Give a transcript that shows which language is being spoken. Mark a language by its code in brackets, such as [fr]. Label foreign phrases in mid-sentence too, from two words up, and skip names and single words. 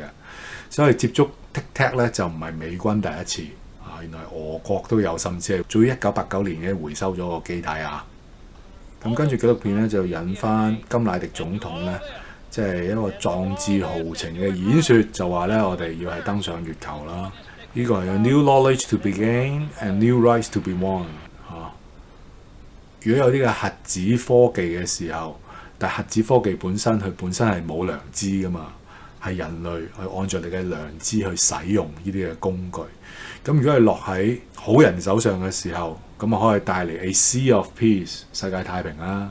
[yue] 所以接觸 Tic Tac 咧就唔係美軍第一次啊，原來俄國都有，甚至係早於1989年嘅回收咗個機體啊。咁跟住紀錄片咧就引翻甘迺迪總統咧，即係一個壯志豪情嘅演説，就話咧我哋要係登上月球啦。呢個係有 [en] new knowledge to be gained and new rights to be won 嚇。 [yue] 如果有啲嘅核子科技嘅時候，但係核子科技本身佢本身係冇良知噶嘛。係人類去按照你嘅良知去使用呢啲嘅工具。咁如果係落喺好人手上嘅時候，咁啊可以帶嚟 [en] A Sea of Peace [yue] 世界太平啦。